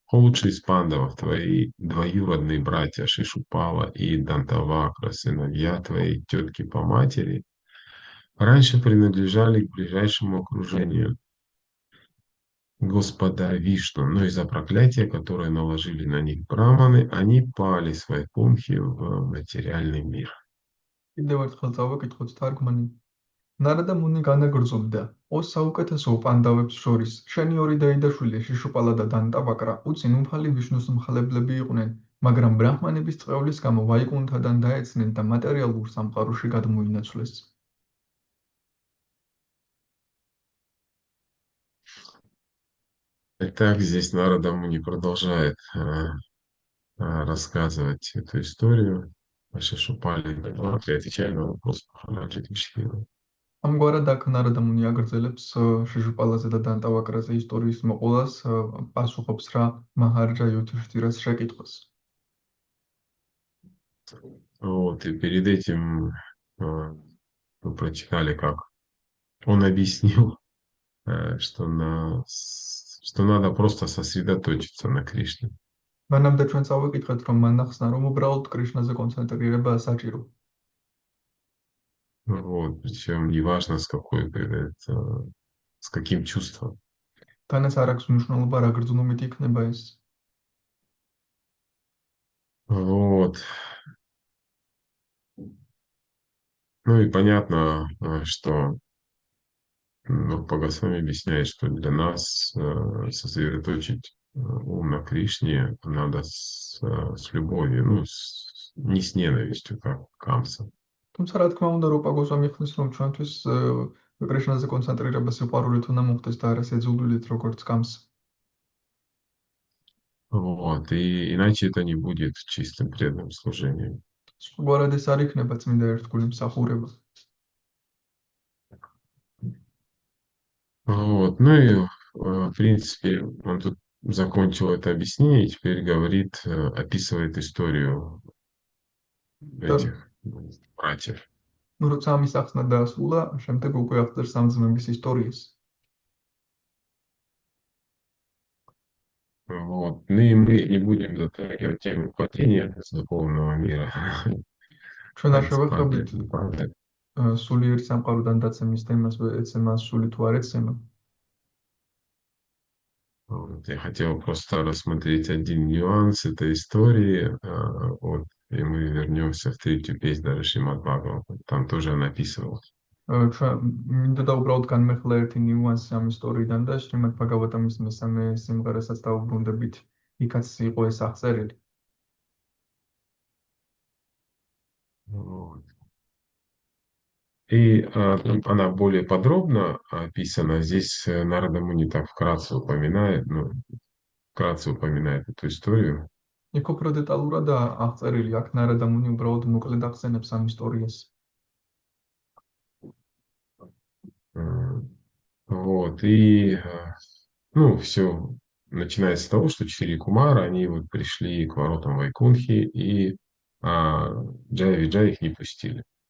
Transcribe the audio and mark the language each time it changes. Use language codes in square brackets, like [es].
[ru] О лучший из пандавов, твои двоюродные братья Шишупала и Дантавакра, сыновья твоей тетки по матери, раньше принадлежали к ближайшему окружению Господа Вишну, но из-за проклятия, которое наложили на них браманы, они пали с Вайкунхи в материальный мир. [ka] კიდევ ერთხელ წავაკითხოთ თარგმანი. ნარადა მუნი განაგრძობდა ორ საუკეთესო პანდავებს შორის შენი ორი დაიდაშვილი შიშუპალა და დანტავაკრა უცინ უფალი ვიშნუს მხალებლები იყვნენ, მაგრამ ბრაჰმანების წყევლის გამო ვაიკუნთადან დაეცნენ და მატერიალურ სამყაროში გადმოინაცვლეს. [ru] Итак, здесь Нарада Муни продолжает рассказывать эту историю о Шишупале и Дантавакре, отвечая на вопрос Махараджи Юдхиштхира. [ka] ამგვარად აქ ნარადა მუნი აგრძელებს შიშუპალაზე და დანტავაკრაზე ისტორიის მოყოლას, პასუხობს რა მაჰარჯა იუდჰიშთირას შეკითხვას. [ru] Вот, и перед этим мы прочитали, как он объяснил, что надо просто сосредоточиться на Кришне. [ka] მანამდე ჩვენ წავიკითხეთ, რომ მან ახსნა, რომ უბრალოდ კრიშნაზე კონცენტრირება საჭირო. [ru] Вот, причем неважно с каким чувством. [ka] თანაც არ აქვს მნიშვნელობა რა გრძნობით იქნება ეს. [ru] Вот. Ну и понятно, что Рупа Госвами объясняет, что для нас сосредоточить ум на Кришне надо с любовью, не с ненавистью, как Камса. [ka] თუმცა რა თქმა უნდა, რუპა გოსვამი ხნის, რომ ჩვენთვის კრიშნაზე კონცენტრირება სიყვარულით უნდა მოხდეს და არა სეძულვილით, როგორც კამს. [ru] Вот, и иначе это не будет чистым преданным служением. [ka] სხვაგვარად ეს არ იქნება წმინდა ერთგული მსახურება. [ru] Вот, ну и в принципе он тут закончил это объяснение и теперь говорит, описывает историю этих братьев. [ka] ну როცა ამის ახსნა დაასრულა, შემდეგ უკვე აღწერს ამ ძმების ისტორიას. [ru] Вот. Ну и мы не будем затрагивать тему падения с духовного мира. [ka] ჩვენ არ შევეხებით სულიერი სამყაროდან დაცემის თემას ეცემა სული თუ არ ეცემა. [ru] Вот, я хотел просто рассмотреть один нюанс этой истории, вот, и мы вернемся в третью песнь даже Шримад Бхагаватам. Там тоже она описывалась. [ka] მინდა და უბრალოდ განმეხლა ერთი ნიუანსი ამ ისტორიიდან და შრიმად ბაგავატამის მესამე სიმღერასაც დავუბრუნდებით, იქაც იყო ეს აღწერილი. [ru] Вот. И там она более подробно описана. Здесь Нарада Муни так вкратце упоминает эту историю. [ka] იქ უფრო დეტალურად აღწერილი, აქ ნარადა მუნი უბრალოდ მოკლედ ახსენებს ამ ისტორიას. [ru] Вот, и, ну, все начинается с того, что 4 Кумара, они вот пришли к воротам Вайкунхи, и а, Джай Виджай их не пустили.